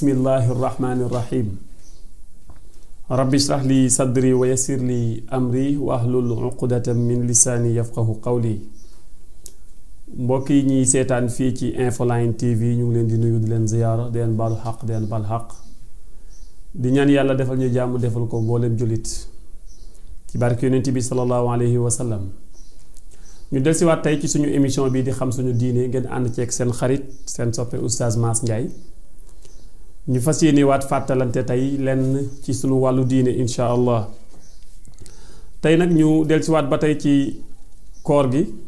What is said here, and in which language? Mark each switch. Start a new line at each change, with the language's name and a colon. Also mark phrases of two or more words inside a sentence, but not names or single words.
Arabic: الله الرحمن الرحيم رب اشرح لي صدري ويسر لي أمري واحلل عقدة من لساني يفقه قولي
Wolof: mbokk yi ñi sétane fi ci Infoline TV ñu ngi leen di nuyu di leen ziyaara di leen balu xaq di leen bal xaq di ñaan yàlla defal ñu jàmm defal ko mboolem julit ci barke yonent bi
Arabic: صلى الله عليه وسلم
Wolof: ñu del ci wat tay ci suñu émission bi di xam suñu diine ngeen ànd ci ak seen xarit seen soppe oustaz Mass Ndiaye ñu fasiyene wat fatalante tay lenn ci suñu walu diine
Arabic: إن شاء الله
Wolof: tay nak ñu del ci wat ba tay ci koor gi